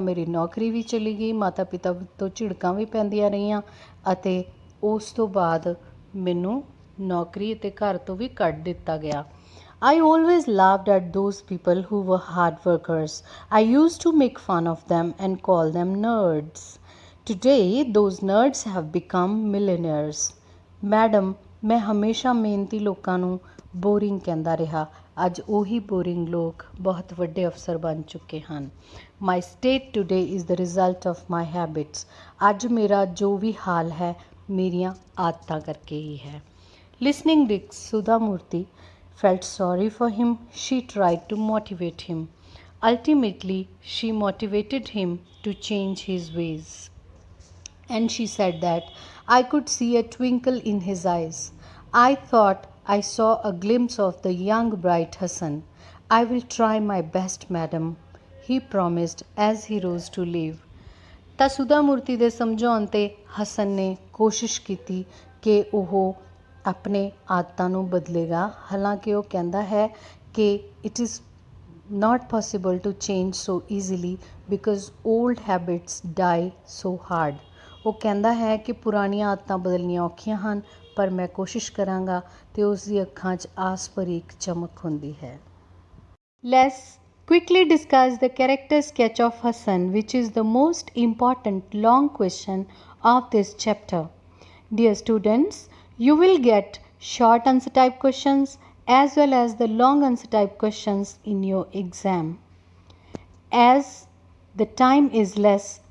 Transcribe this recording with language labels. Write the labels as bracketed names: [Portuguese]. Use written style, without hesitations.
[Punjabi] ਮੇਰੀ ਨੌਕਰੀ ਵੀ ਚਲੀ ਗਈ, ਮਾਤਾ ਪਿਤਾ ਤੋਂ ਝਿੜਕਾਂ ਵੀ ਪੈਂਦੀਆਂ ਰਹੀਆਂ ਅਤੇ ਉਸ ਤੋਂ ਬਾਅਦ ਮੈਨੂੰ ਨੌਕਰੀ ਅਤੇ ਘਰ ਤੋਂ ਵੀ ਕੱਢ ਦਿੱਤਾ ਗਿਆ। [English] I always laughed at those people who were hard workers. I used to make fun of them and call them nerds. Today, those nerds have become millionaires. [Punjabi] Madam, ਮੈਂ ਹਮੇਸ਼ਾ ਮਿਹਨਤੀ ਲੋਕਾਂ ਨੂੰ ਬੋਰਿੰਗ ਕਹਿੰਦਾ ਰਿਹਾ। ਅੱਜ ਉਹੀ ਬੋਰਿੰਗ ਲੋਕ ਬਹੁਤ ਵੱਡੇ ਅਫਸਰ ਬਣ ਚੁੱਕੇ ਹਨ। [English] My state today is the result of my habits. [Punjabi] ਅੱਜ ਮੇਰਾ ਜੋ ਵੀ ਹਾਲ ਹੈ ਮੇਰੀਆਂ ਆਦਤਾਂ ਕਰਕੇ ਹੀ ਹੈ। [English] Listening to Sudha Murthy felt sorry for him. She tried to motivate him. Ultimately, she motivated him to change his ways. And she said that I could see a twinkle in his eyes. I thought I saw a glimpse of the young bright Hassan. I will try my best, madam, he promised as he rose to leave. [Punjabi] ਤਾਂ ਸੁਧਾ ਮੂਰਤੀ ਦੇ ਸਮਝਾਉਣ 'ਤੇ ਹਸਨ ਨੇ ਕੋਸ਼ਿਸ਼ ਕੀਤੀ ਕਿ ਉਹ ਆਪਣੇ ਆਦਤਾਂ ਨੂੰ ਬਦਲੇਗਾ। ਹਾਲਾਂਕਿ ਉਹ ਕਹਿੰਦਾ ਹੈ ਕਿ [English] It is not possible to change so easily because old habits die so hard. [Punjabi] ਉਹ ਕਹਿੰਦਾ ਹੈ ਕਿ ਪੁਰਾਣੀਆਂ ਆਦਤਾਂ ਬਦਲਣੀਆਂ ਔਖੀਆਂ ਹਨ, ਪਰ ਮੈਂ ਕੋਸ਼ਿਸ਼ ਕਰਾਂਗਾ ਅਤੇ ਉਸ ਦੀ ਅੱਖਾਂ 'ਚ ਆਸ ਭਰੀ ਇੱਕ ਚਮਕ ਹੁੰਦੀ ਹੈ। [English] Let's quickly discuss the character sketch of Hassan, which is the most important long question of this chapter. Dear students, you will get short answer type questions as well as the long answer type questions in your exam. As the time is less,